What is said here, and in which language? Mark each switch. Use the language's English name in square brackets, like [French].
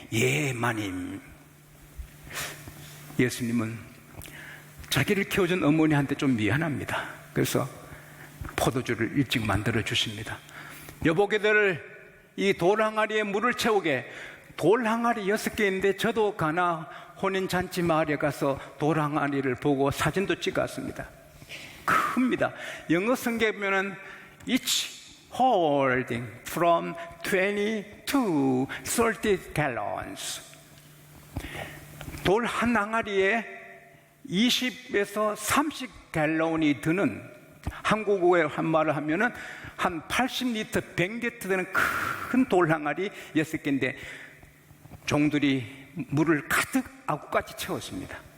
[Korean] 예 마님. 예수님은 자기를 키워준 어머니한테 좀 미안합니다. 그래서 포도주를 일찍 만들어 주십니다. 여보게들, 이 돌 항아리에 물을 채우게. 돌 항아리 6개인데 저도 가나 혼인잔치 마을에 가서 돌 항아리를 보고 사진도 찍었습니다. 큽니다. 영어 성경에 보면은 [English] each holding from 20 to 30 gallons. [Korean] 돌 한 항아리에 20에서 30 갤런이 드는, 한국어에 한 말을 하면은 한 80리터, 100리터 되는 큰 돌 항아리 6개인데 종들이 물을 가득 아구까지 채웠습니다.